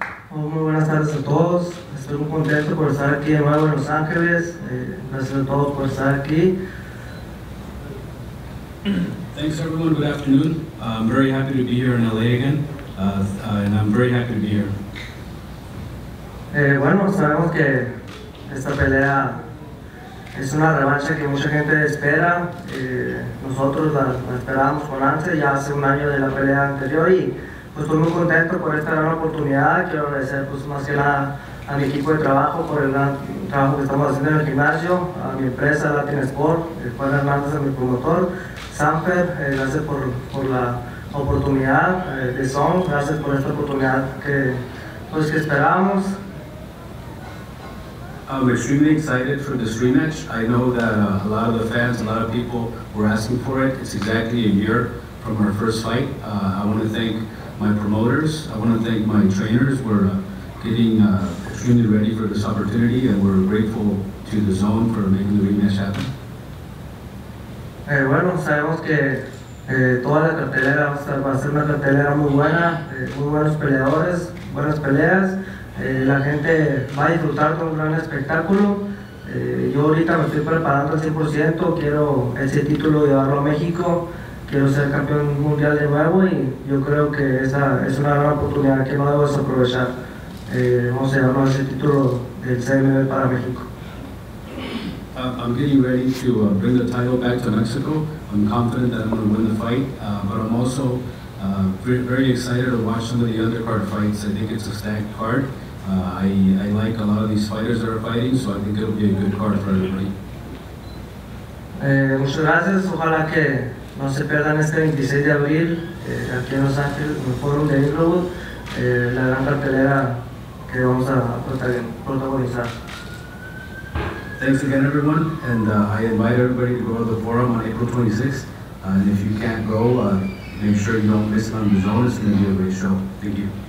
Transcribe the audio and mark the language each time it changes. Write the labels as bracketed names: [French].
[Spanish] Muy buenas tardes a todos. Estoy muy contento por estar aquí de nuevo en Los Ángeles. Gracias a todos por estar aquí. [English] Thanks everyone, good afternoon. I'm very happy to be here in LA again, and I'm very happy to be here. [Spanish] Bueno, sabemos que esta pelea es una revancha que mucha gente espera. Nosotros la esperamos con ansia ya hace un año de la pelea anterior, y pues estoy muy contento por esta gran oportunidad. Quiero agradecer pues más que nada a mi equipo de trabajo por el gran trabajo que estamos haciendo en el gimnasio, a mi empresa Latin Sport, Juan Hernández es mi promotor, Sanfer, gracias por la oportunidad, DAZN, gracias por esta oportunidad que esperábamos. [English] I'm extremely excited for this rematch. I know that a lot of the fans, a lot of people were asking for it. It's exactly a year from our first fight. I want to thank my promoters. I want to thank my trainers. We're getting extremely ready for this opportunity, and we're grateful to the Zone for making the rematch happen. [Spanish] Bueno, sabemos que Toda la cartelera va a ser una cartelera muy buena, muy buenos peleadores, buenas peleas. La gente va a disfrutar de un gran espectáculo. Yo ahorita me estoy preparando al 100%, quiero ese título llevarlo a México, quiero ser campeón mundial de nuevo y yo creo que esa es una gran oportunidad que no debo desaprovechar. Vamos a llevarnos ese título del CMB para México. [English] I'm getting ready to bring the title back to Mexico. I'm confident that I'm going to win the fight, but I'm also very excited to watch some of the undercard fights. I think it's a stacked card. I like a lot of these fighters that are fighting, so I think it'll be a good card for everybody. [Spanish] Muchas gracias, ojalá que no se pierdan este 26 de abril aquí en Los Ángeles, en el Fórum de Inglewood, la gran cartelera que vamos a protagonizar. [English] Thanks again, everyone, and I invite everybody to go to the forum on April 26th. And if you can't go, make sure you don't miss it on DAZN. It's going to be a great show. Thank you.